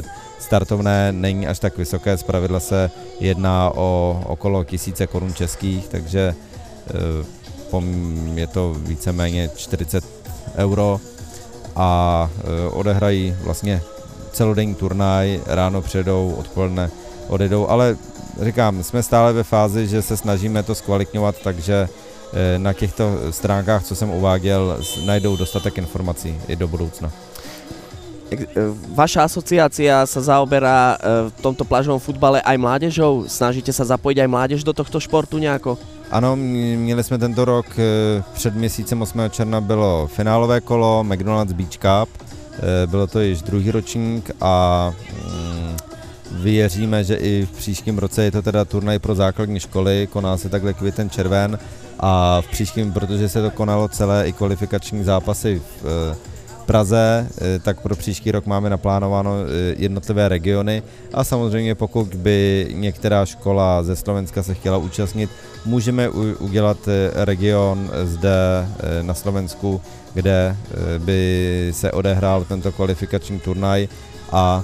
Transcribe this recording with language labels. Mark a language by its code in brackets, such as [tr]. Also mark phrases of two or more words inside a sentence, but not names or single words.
[cs] Startovné není až tak vysoké, zpravidla se jedná o okolo 1000 korun českých, takže je to víceméně 40 euro a odehrají vlastně celodenní turnaj, ráno přijedou, odpoledne odejdou, ale říkám, jsme stále ve fázi, že se snažíme to zkvalitňovat, takže na těchto stránkách, co jsem uváděl, najdou dostatek informací i do budoucna. [sk] Vaša asociácia sa zaoberá v tomto plážovom futbale aj mládežou? Snažíte sa zapojiť aj mládež do tohto športu nejako? [cs] Ano, měli jsme tento rok, před měsícem 8. června bylo finálové kolo McDonald's Beach Cup, bylo to již druhý ročník a věříme, že i v příštím roce je to teda turnaj pro základní školy, koná se takhle květen červen a v příštím, protože se to konalo celé i kvalifikační zápasy v Praze, tak pro příští rok máme naplánováno jednotlivé regiony a samozřejmě pokud by některá škola ze Slovenska se chtěla účastnit, můžeme udělat region zde na Slovensku, kde by se odehrál tento kvalifikační turnaj a